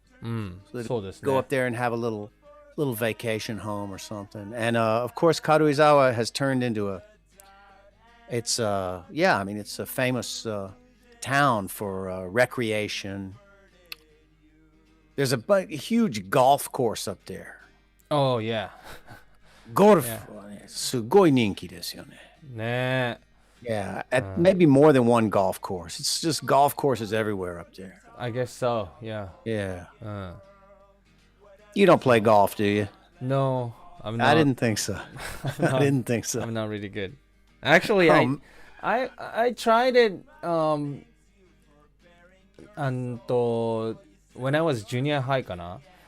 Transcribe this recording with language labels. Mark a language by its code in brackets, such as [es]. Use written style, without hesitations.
[en] So they go up there and have a little vacation home or something. And of course Karuizawa has turned into it's a famous town for recreation. There's a huge golf course up there. Oh yeah. [ja] Golf すごい人気ですよね。ね。 [en] Yeah, maybe more than one golf course. It's just golf courses everywhere up there. I guess so. Yeah. You don't play golf, do you? No, I'm not. I didn't think so. I didn't think so. I'm not really good. Actually, I tried it when I was junior high [ja] かな。